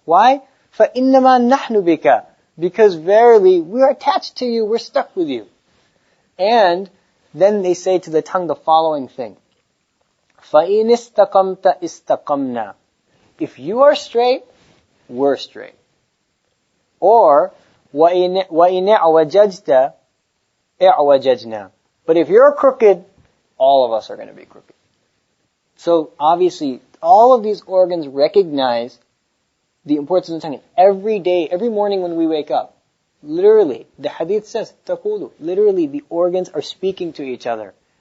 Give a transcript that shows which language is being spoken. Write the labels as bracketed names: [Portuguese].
[English] Why? [Arabic] فَإِنَّمَا نَحْنُ بِكَ. [English] Because verily, we're attached to you, we're stuck with you. And then they say to the tongue the following thing. [Arabic] فَإِنِ اسْتَقَمْتَ إِسْتَقَمْنَا. [English] If you are straight, we're straight. Or, [Arabic] وَإِنِ اعْوَجَجْتَ اعْوَجَجْنَا. [English] But if you're crooked, all of us are going to be crooked. So, obviously, all of these organs recognize the importance of the tongue. Every day, every morning when we wake up, literally, the hadith says, taqulu, literally the organs are speaking to each other.